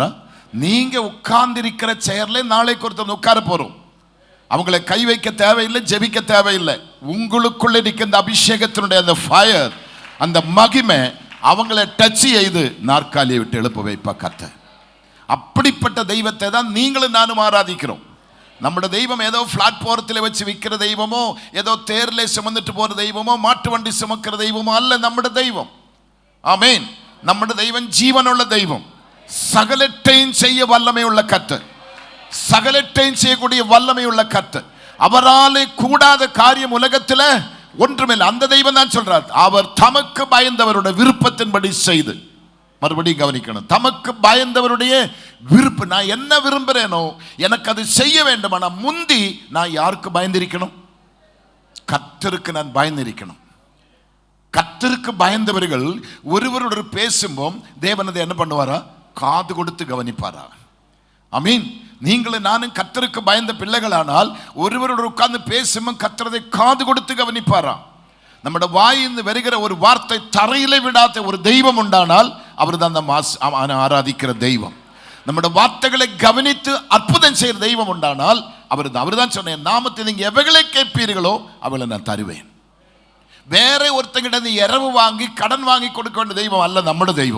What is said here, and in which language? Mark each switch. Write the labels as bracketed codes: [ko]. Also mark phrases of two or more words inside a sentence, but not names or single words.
[ta] நீங்க உட்கார்ந்திருக்கிற சேர்ல நாளைக்கு ஒருத்தர் உட்கார போறோம். அவங்களை கை வைக்க தேவையில்லை, ஜெபிக்க தேவையில்லை. உங்களுக்குள்ள இருக்கின்ற அபிஷேகத்தினுடைய அந்த ஃபயர், அந்த மகிமை அவங்களை டச் செய்து நாற்காலியை விட்டு எழுப்ப வைப்பா கர்த்தர். அப்படிப்பட்ட தெய்வத்தை தான் நீங்களும் நானும் ஆராதிக்கிறோம். [ml] നമ്മുടെ ദൈവം ഏതോ പ്ലാറ്റ്ഫോറത്തിൽ വെച്ച് വിൽക്കുന്ന ദൈവമോ, ഏതോ തേരിലെ ചുമന്നിട്ട് പോകുന്ന ദൈവമോ, മാട്ടുവണ്ടി ചുമക്കുന്ന ദൈവമോ അല്ല നമ്മുടെ ദൈവം. ആമേൻ. നമ്മുടെ ദൈവം ജീവനുള്ള ദൈവം, സകലത്തെയും [ta] செய்ய வல்லமையுள்ள கர்த்தர், சகலத்தையும் செய்யக்கூடிய வல்லமையுள்ள கர்த்தர். அவராலே கூடாத காரியம் உலகத்துல ஒன்றுமில்லை. அந்த தெய்வம் தான் சொல்றார், அவர் தமக்கு பயந்தவருடைய விருப்பத்தின்படி செய்து. மறுபடியும் கவனிக்கணும், தமக்கு பயந்தவருடைய விருப்பம். நான் என்ன விரும்புறேனோ எனக்கு அது செய்ய வேண்டும். ஆனா முந்தி நான் யாருக்கு பயந்திருக்கணும்? கர்த்தருக்கு நான் பயந்திருக்கணும். கர்த்தருக்கு பயந்தவர்கள் ஒருவரோடு பேசும்போது தேவன் அதை என்ன பண்ணுவாரா? காது கொடுத்து கவனிப்பாரா? ஆமீன். நீங்களும் நானும் கர்த்தருக்கு பயந்த பிள்ளைகளானால் ஒருவரோடு உட்கார்ந்து பேசும்போது கர்த்தரை காது கொடுத்து கவனிப்பாரா? [ml] നമ്മുടെ വായിന്ന് [ta] വരുகிற ஒரு வார்த்தை தரையிலே விடாத ஒரு தெய்வம் உண்டானால் அவர் தான் நம்ம ஆராதிக்கிற தெய்வம். നമ്മുടെ வார்த்தைகளை கவனித்து அற்புதம் செய்கிற தெய்வம் உண்டானால் அவர் தான் சொன்னேன், நாமத்தை நீங்க எவைகளை கேட்பீர்களோ அவளை நான் தருவேன். வேற ஒருத்தங்கிட்ட நீ இரவு வாங்கி கடன் வாங்கி கொடுக்க வேண்டிய தெய்வம் அல்ல நம்முடைய தெய்வம்.